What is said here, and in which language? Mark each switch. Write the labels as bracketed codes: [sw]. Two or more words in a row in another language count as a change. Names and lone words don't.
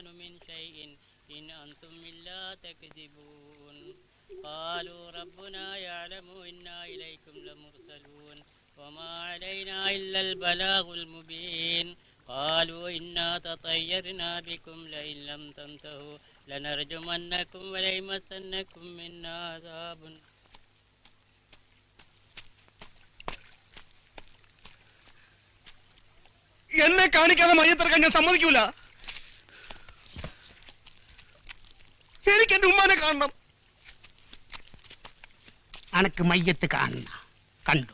[ar] من شيء إن أنتم إلا تكذبون قالوا ربنا يعلم إنا إليكم لمرسلون وما علينا إلا البلاغ المبين قالوا إنا تطيرنا بكم لئن لم تنتهوا لنرجمنكم وليمسنكم منا عذاب. [ml] എന്നെ കാണിക്കാതെ മയ്യത്തിറക്കാൻ ഞാൻ സമ്മതിക്കൂല. എനിക്ക് എന്റെ ഉമ്മാനെ കാണണം. അനക്ക് മയ്യത്ത് കാണണ കണ്ടോ?